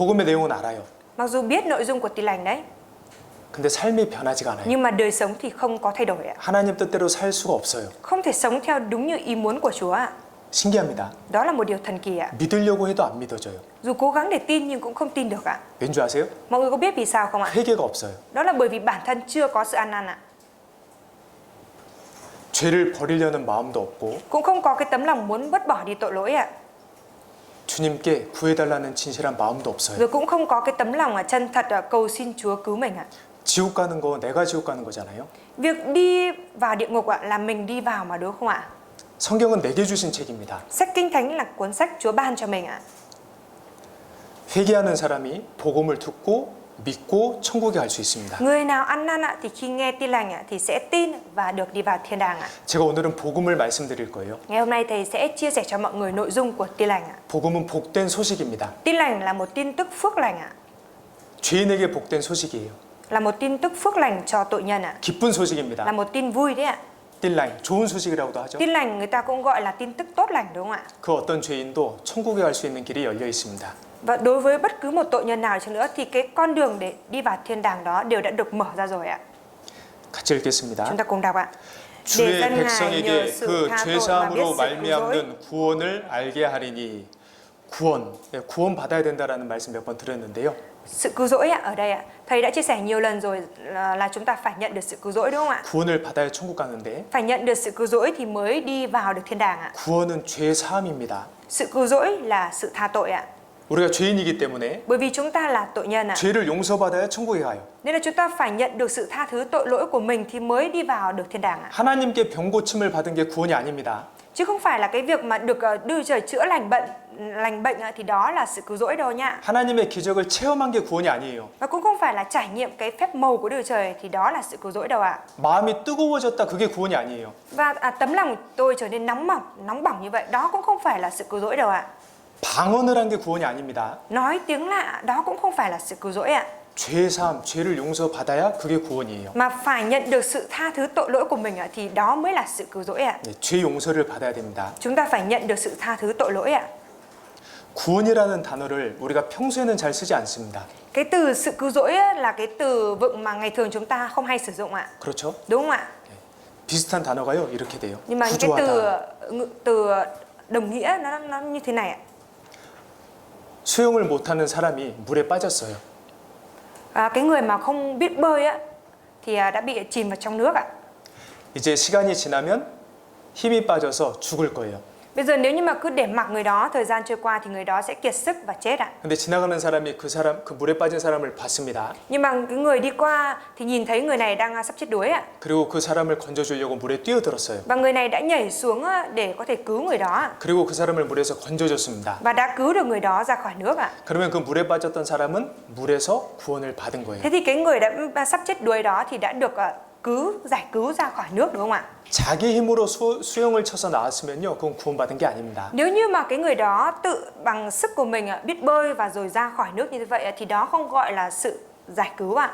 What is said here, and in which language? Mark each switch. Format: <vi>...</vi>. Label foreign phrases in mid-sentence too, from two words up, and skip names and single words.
<ko>복음의 내용은 알아요.</ko> <vi>Mặc dù biết nội dung của tin lành đấy,</vi> <ko>근데 삶이 변하지가 않아요.</ko> <vi>nhưng mà đời sống thì không có thay đổi ạ.</vi> <ko>하나님 뜻대로 살 수가 없어요.</ko> <vi>Không thể sống theo đúng như ý muốn của Chúa ạ.</vi> <ko>신기합니다.</ko> <vi>Đó là một điều thần kỳ ạ.</vi> <ko>믿으려고 해도 안 믿어져요.</ko> <vi>Dù cố gắng để tin nhưng cũng không tin được ạ.</vi> <ko>왠지 아세요?</ko> <vi>Mọi người có biết vì sao không ạ?</vi> <ko>회개가 없어요.</ko> <vi>Đó là bởi vì bản thân chưa có sự ăn năn ạ.</vi> <ko>죄를 버리려는 마음도 없고</ko> <vi>Cũng không có cái tấm lòng muốn vứt bỏ đi tội lỗi ạ.</vi> <ko>주님께 구해달라는 진실한 마음도 없어요.</ko> <vi>Rồi cũng không có cái tấm lòng chân thật cầu xin Chúa cứu mình ạ.</vi> <ko>지옥 가는 거 내가 지옥 가는 거잖아요.</ko> <vi>Việc đi vào địa ngục ạ là mình đi vào mà, đúng không ạ?</vi> <ko>성경은 내게 주신 책입니다.</ko> <vi>Sách Kinh Thánh là cuốn sách Chúa ban cho mình ạ.</vi> <ko>회개하는 사람이 복음을 듣고 믿고 천국에 갈 수 있습니다.</ko> <vi>Người nào ăn năn ạ thì khi nghe tin lành ạ thì sẽ tin và được đi vào thiên đàng ạ.</vi> <ko>제가 오늘은 복음을 말씀드릴 거예요.</ko> <vi>Ngày hôm nay thầy sẽ chia sẻ cho mọi người nội dung của tin lành ạ.</vi> <ko>복음은 복된 소식입니다.</ko> <vi>Tin lành là một tin tức phước lành ạ.</vi> <ko>죄인에게 복된 소식이에요.</ko> <vi>Là một tin tức phước lành cho tội nhân ạ.</vi> <ko>기쁜 소식입니다.</ko> <vi>Là một tin vui đấy ạ.</vi> <ko>딜라인, 좋은 소식이라고도 하죠.</ko> <vi>Tin lành người ta cũng gọi là tin tức tốt lành, đúng không ạ?</vi> <ko>그 어떤 죄인도 천국에 갈 수 있는 길이 열려 있습니다.</ko> <vi>Và đối với bất cứ một tội nhân nào chăng nữa thì cái con đường để đi vào thiên đàng đó đều đã được mở ra rồi ạ.</vi> <ko>같이 읽겠습니다.</ko> <vi>Chúng ta cùng đọc ạ.</vi> <ko>주의 백성에게 그 죄사함으로 말미암는 구원을 알게 하리니 구원, 구원 받아야 된다라는 말씀 몇 번 드렸는데요.</ko> <vi>Sự cứu rỗi ạ, ở đây ạ, thầy đã chia sẻ nhiều lần rồi là chúng ta phải nhận được sự cứu rỗi, đúng không ạ?</vi> <ko>구원을 받아야 천국 가는데</ko> <vi>Phải nhận được sự cứu rỗi thì mới đi vào được thiên đàng ạ.</vi> <ko>구원은 죄 사함입니다.</ko> <vi>Sự cứu rỗi là sự tha tội ạ.</vi> <ko>우리가 죄인이기 때문에</ko> <vi>Bởi vì chúng ta là tội nhân ạ.</vi> <ko>죄를 용서받아야 천국에 가요.</ko> <vi>Nên là chúng ta phải nhận được sự tha thứ tội lỗi của mình thì mới đi vào được thiên đàng ạ.</vi> <ko>하나님께 병 고침을 받은 게 구원이 아닙니다.</ko> <vi>Chứ không phải là cái việc mà được Đức Trời chữa lành bệnh thì đó là sự cứu rỗi đâu nhá.</vi> <ko>하나님의 기적을 체험한 게 구원이 아니에요.</ko> <vi>Và cũng không phải là trải nghiệm cái phép màu của Đức Trời thì đó là sự cứu rỗi đâu ạ.</vi> <ko>마음이 뜨거워졌다 그게 구원이 아니에요.</ko> <vi>Và tấm lòng tôi trở nên nóng bỏng như vậy, đó cũng không phải là sự cứu rỗi đâu ạ.</vi> <ko>방언을 한 게 구원이 아닙니다.</ko> <vi>Nói tiếng lạ đó cũng không phải là sự cứu rỗi ạ.</vi> <ko>죄 사함, 죄를 용서받아야 그게 구원이에요.</ko> <vi>Mà phải nhận được sự tha thứ tội lỗi của mình thì đó mới là sự cứu rỗi ạ.</vi> <ko>네, 죄 용서를 받아야 됩니다.</ko> <vi>Chúng ta phải nhận được sự tha thứ tội lỗi ạ.</vi> <ko>구원이라는 단어를 우리가 평소에는 잘 쓰지 않습니다.</ko> <vi>Cái từ sự cứu rỗi là cái từ vựng mà ngày thường chúng ta không hay sử dụng ạ.</vi> <ko>그렇죠?</ko> <vi>Đúng không ạ?</vi> <ko>비슷한 단어가요 이렇게 돼요.</ko> <vi>Nhưng mà những cái</vi> <ko>구조하다.</ko> <vi>từ đồng nghĩa nó như thế này ạ.</vi> <ko>수영을 못하는 사람이 물에 빠졌어요.</ko> <vi>Cái người mà không biết bơi thì đã bị chìm vào trong nước ạ.</vi> <ko>이제 시간이 지나면 힘이 빠져서 죽을 거예요.</ko> <vi>Bây giờ nếu như mà cứ để mặc người đó, thời gian trôi qua thì người đó sẽ kiệt sức và chết ạ.</vi> <ko>근데 지나가는 사람이 그 물에 빠진 사람을 봤습니다.</ko> <vi>Nhưng mà cái người đi qua thì nhìn thấy người này đang sắp chết đuối ạ.</vi> <ko>그리고 그 사람을 건져주려고 물에 뛰어들었어요.</ko> <vi>Và người này đã nhảy xuống để có thể cứu người đó ạ.</vi> <ko>그리고 그 사람을 물에서 건져줬습니다.</ko> <vi>Và đã cứu được người đó ra khỏi nước ạ.</vi> <ko>그러면 그 물에 빠졌던 사람은 물에서 구원을 받은 거예요.</ko> <vi>Thế thì cái người đã sắp chết đuối đó thì đã được giải cứu ra khỏi nước, đúng không ạ?</vi> <ko>자기 힘으로 수영을 쳐서 나왔으면요, 그건 구원받은 게 아닙니다.</ko> <vi>Nếu như mà cái người đó tự bằng sức của mình biết bơi và rồi ra khỏi nước như vậy thì đó không gọi là sự giải cứu ạ.</vi>